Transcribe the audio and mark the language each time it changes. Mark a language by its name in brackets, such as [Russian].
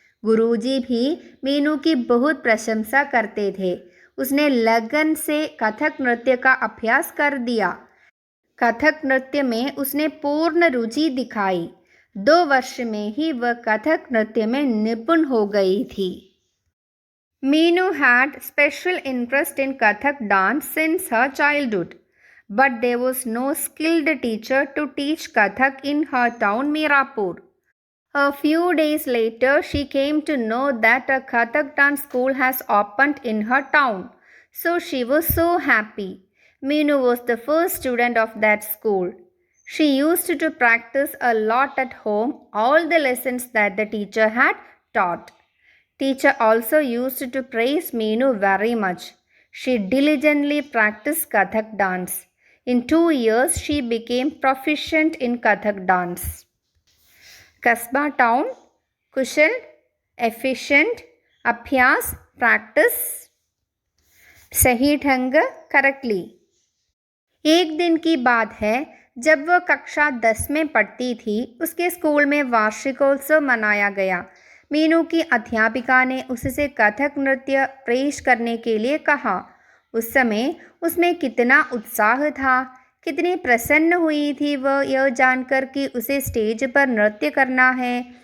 [Hindi] गुरुजी भी मीनू की बहुत प्रशंसा करते थे। उसने लगन से कथक नृत्य का अभ्यास कर दिया। कथक नृत्य में उसने पूर्ण रुचि दिखाई। 2 वर्ष में ही वह कथक नृत्य में निपुण हो गई थी। [English] Meenu had special interest in Kathak dance since her childhood, but there was no skilled teacher to teach Kathak in her town Mirapur. A few days later, she came to know that a Kathak dance school has opened in her town, so she was so happy. Meenu was the first student of that school. She used to practice a lot at home, all the lessons that the teacher had taught. Teacher also used to praise Meenu very much. She diligently practiced Kathak dance. In 2 years, she became proficient in Kathak dance. [Hindi] Kasba town, kushal, efficient, अभ्यास, practice, सही ढंग, correctly. एक दिन की बात है, जब वह कक्षा 10 में पढ़ती थी, उसके स्कूल में वार्षिकोत्सव मनाया गया। मीनू की अध्यापिका ने उससे कथक नृत्य पेश करने के लिए कहा। उस समय उसमें कितना उत्साह था, कितनी प्रसन्न हुई थी वह यह जानकर कि उसे स्टेज पर नृत्य करना है।